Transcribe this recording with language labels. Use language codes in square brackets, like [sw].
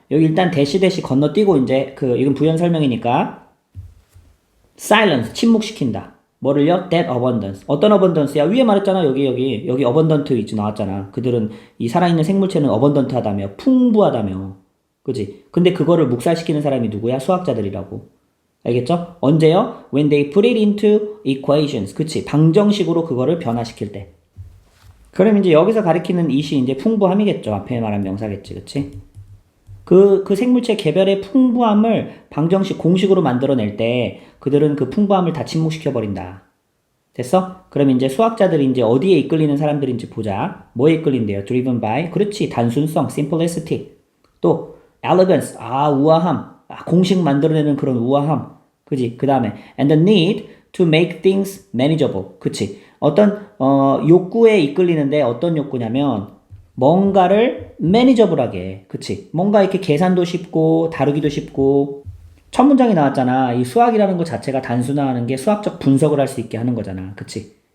[ko] 여기 일단 대시 건너뛰고 이제 이건 부연 설명이니까 silence 침묵시킨다. 뭐를요? [en] That abundance. [ko] 어떤 abundance야? 위에 말했잖아. 여기 abundant 있지 나왔잖아. 그들은 이 살아있는 생물체는 abundant하다며, 풍부하다며. 그지? 근데 그거를 묵살시키는 사람이 누구야? 수학자들이라고. 알겠죠? 언제요? [en] When they put it into equations. [ko] 그치? 방정식으로 그거를 변화시킬 때. 그럼 이제 여기서 가리키는 it이 이제 풍부함이겠죠. 앞에 말한 명사겠지. 그치? 그 생물체 개별의 풍부함을 방정식 공식으로 만들어낼 때 그들은 그 풍부함을 다 침묵시켜버린다. 됐어? 그럼 이제 수학자들이 이제 어디에 이끌리는 사람들인지 보자. 뭐에 이끌린대요? [en] driven by. [ko] 그렇지. 단순성, simplicity. 또 elegance. 우아함. 공식 만들어내는 그런 우아함. 그지? 그 다음에 [en] and the need to make things manageable. [ko] 그치? 어떤 욕구에 이끌리는데 어떤 욕구냐면 뭔가를 매니저블하게, 그치? 뭔가 이렇게 계산도 쉽고 다루기도 쉽고 첫 문장이 나왔잖아. 이 수학이라는 것 자체가 단순화하는 게 수학적 분석을 할 수 있게 하는 거잖아. 그치?